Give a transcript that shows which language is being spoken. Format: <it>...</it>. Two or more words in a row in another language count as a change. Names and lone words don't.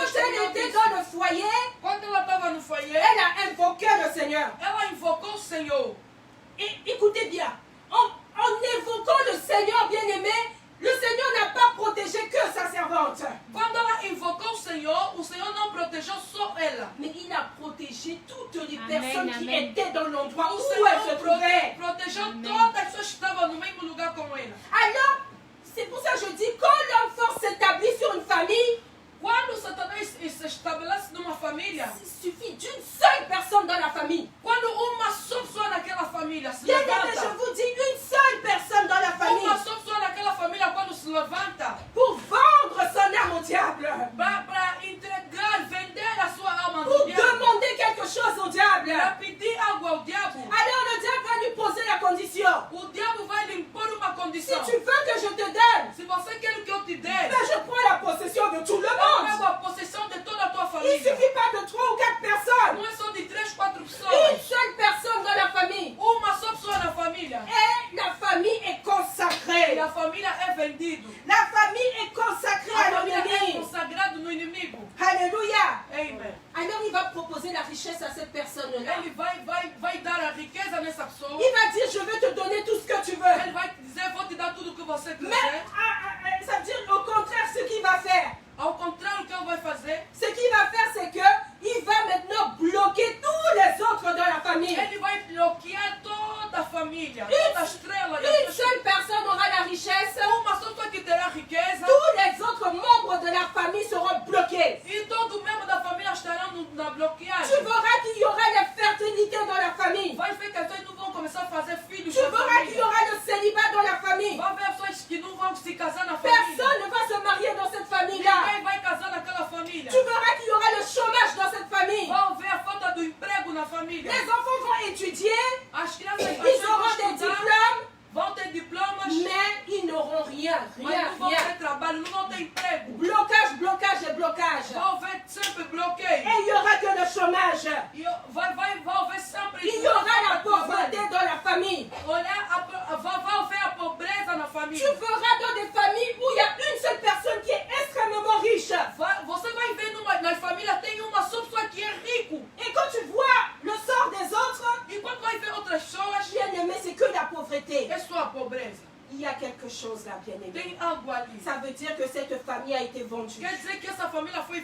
<pt>testemunhou</pt> <fr>elle était</fr> <pt>disso.</pt> <fr>dans le foyer,</fr> <pt>Quando ela estava no foyer,</pt> <fr>elle a invoqué le Seigneur.</fr> <pt>ela invocou o Senhor.</pt> <fr>Et écoutez bien, en évoquant le Seigneur, bien aimé, le Seigneur n'a pas protégé que sa servante,</fr> <pt>Quando ela invocou o Senhor não protegeu só ela.</pt> <fr>mais il a protégé toutes les Amen, personnes qui amen. étaient dans l'endroit</fr> <pt>O</pt> <fr>où</fr> <pt>Senhor</pt> <fr>elle se trouvait.</fr> <pt>protegeu Amém. todas as pessoas que estavam no mesmo lugar com ela.</pt> <fr>Alors, c'est pour ça que je dis, quand l'homme fort s'établit sur une famille,</fr> <pt>Quando Satanás se estabelece numa família,</pt> <fr>il suffit d'une seule personne dans la famille.</fr> <pt>quando uma só pessoa naquela família se</pt> <fr>Bien aimé, je</fr> <pt>levanta,</pt> <fr>vous dis, une seule personne dans la famille</fr> <pt>uma só pessoa naquela família quando se levanta</pt> <fr>pour vendre son âme au diable,</fr> <pt>para entregar, vender a sua alma</pt> <fr>pour</fr> <pt>ao diabo,</pt> <fr>demander quelque chose au diable.</fr> <pt>para pedir algo ao diabo,</pt> <fr>Alors le diable va lui poser la condition.</fr> <pt>o diabo vai lhe impor uma</pt> <fr>Si</fr> <pt>condição.</pt> <fr>tu veux que je te donne,</fr> <pt>Se você quer que eu te dê,</pt> <fr>ben je prends la possession de tout le</fr> <pt>eu</pt> <fr>monde.</fr> <pt>pego a possessão de toda a tua</pt> <fr>Il ne</fr> <pt>família.</pt> <fr>suffit pas de 3 ou 4 personnes.</fr> <pt>Não é só de 3, 4</pt> <fr>Une</fr> <pt>pessoas.</pt> <fr>seule personne dans la famille.</fr> <pt>Uma só pessoa na família.</pt> <fr>Et la famille est</fr> <pt>E</pt> <fr>consacrée.</fr> <pt>a família é vendida.</pt> <fr>La famille est consacrée</fr> <pt>A</pt> <fr>à</fr> <pt>família é</pt> <fr>l'ennemi.</fr> <pt>consagrada no inimigo.</pt> <fr>Alléluia.</fr> <pt>Amen.</pt> <fr>Alors il va proposer la richesse à cette personne-là.</fr> <pt>Ele vai dar a riqueza nessa pessoa.</pt> <fr>Il va dire, je vais te donner tout ce que tu veux.</fr> <pt>Ele vai te dizer, vou te dar tudo o que você</pt> <fr>Mais</fr> <pt>quiser.</pt> <fr>ça veut dire au contraire ce qu'il va faire.</fr> <pt>Ao contrário, o que ele vai fazer?</pt> <fr>Ce qu'il va faire, c'est que il va maintenant bloquer tous les autres dans la famille.</fr> <pt>Ele vai bloquear toda a família.</pt> <fr>Une-</fr> <pt>Toda a estrela.</pt> <fr>Une seule personne aura la richesse.</fr> <pt>Uma só pessoa que terá riqueza.</pt> <fr>Tous les autres membres de la famille seront bloqués.</fr> <pt>E todo membro da família estará na bloqueagem.</pt> <fr>Tu verras qu'il y aura la fertilité dans la famille.</fr> <pt>Vai ver que eles não vão começar a fazer filhos</pt> <fr>Tu</fr> <pt>na</pt> <fr>verras qu'il y</fr> <pt>família.</pt> <fr>aura le célibat dans la famille.</fr> <pt>Vai ver pessoas que não vão se casar na família.</pt> <fr>Personne ne va se marier dans cette famille-là.</fr> <pt>Ninguém vai casar naquela família.</pt> <fr>Tu verras qu'il y aura le chômage dans cette famille.</fr> <pt>Vai ver a falta do emprego na família.</pt> <fr>Les enfants vont étudier,</fr> <pt>As crianças</pt> <fr>ils auront des diplômes,</fr> <pt>vão ter diplomas,</pt> <fr>mais ils n'auront rien,</fr> <pt>mas</pt> <fr>rien,</fr> <pt>não vão</pt> <fr>rien.</fr> <pt>ter trabalho, não vão ter emprego.</pt> <fr>Blocage, blocage et blocage.</fr> <pt>Vão ver sempre</pt> <fr>Et</fr> <pt>bloqueio.</pt> <fr>il y aura que le chômage.</fr> <pt>E vai ver sempre</pt> <fr>Il y aura la pauvreté dans la famille.</fr> <pt>vai ver a pobreza na</pt> <fr>Tu</fr> <pt>família.</pt> <fr>verras dans des familles où il y a une seule personne qui est extrêmement riche.</fr> <pt>Você vai ver nas famílias tem uma só pessoa que é rico.</pt> <fr>Et quand tu vois le sort des autres,</fr> <pt>E quando vai ver outras pessoas,</pt> <fr>bien aimé, c'est que la pauvreté.</fr> <pt>é só a pobreza.</pt> <fr>Il y a quelque chose là, bien aimé.</fr> <pt>Tem algo ali.</pt> <fr>Ça veut dire que cette famille a été vendue.</fr> <pt>Quer dizer que essa família foi</pt>